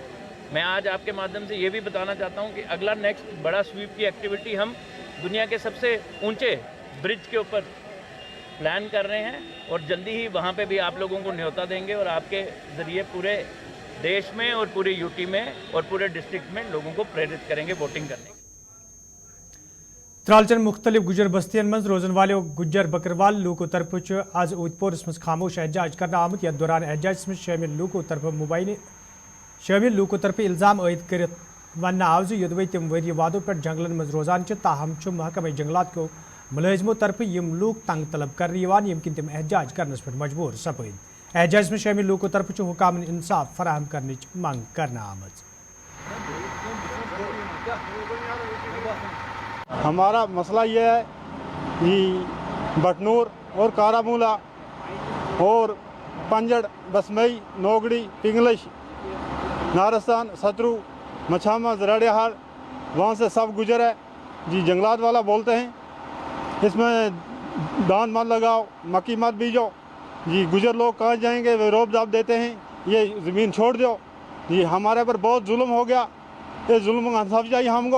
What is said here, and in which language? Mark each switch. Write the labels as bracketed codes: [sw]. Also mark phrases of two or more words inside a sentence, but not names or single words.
[hi] मैं आज आपके माध्यम से ये भी बताना चाहता हूँ कि अगला नेक्स्ट बड़ा स्वीप की एक्टिविटी हम दुनिया के सबसे ऊँचे ब्रिज के ऊपर प्लान कर रहे हैं और जल्दी ही वहाँ पे भी आप लोगों को न्योता देंगे और आपके ज़रिए पूरे देश में और पूरे यूटी में और पूरे डिस्ट्रिक्ट में लोगों को प्रेरित करेंगे वोटिंग करने। [ks] त्रालचन मुख्तलिफ गुजर बस्तियन मज रोजन वाले गुजर बकरवाल लूको तरफ आज उदपोर मज खामोश एहजाज करना आमत। यथ दौरान एहजाज में शामिल लूको तरफ इल्ज़ाम आयद कर वन आव योदवे तम वरी वादों पर जंगलन मज रोजान ताहम महकमा जंगलात को मुलाजिमों तरफ यम लूक तंग तलब कर यमकिन तम एहजाज करनस पर मजबूर सपद। एहजाज में शामिल लूको तरफ हुकामन इंसाफ फराहम करने मांग करना आमद। [hi] हमारा मसला यह है कि बटनूर और कारामूला और पंजड़, बसमई, नोगड़ी, पिंगलिश नारस्तान, सतरू, मछामा, जराड़ियाहार, वहाँ से सब गुजर है जी। जंगलात वाला बोलते हैं इसमें दान मत लगाओ, मक्की मत बीजो जी। गुजर लोग कहाँ जाएंगे, वे रोब दाब देते हैं ये ज़मीन छोड़ दो जी। हमारे पर बहुत जुल्म हो गया, ये जुल्म का इंसाफ चाहिए हमको।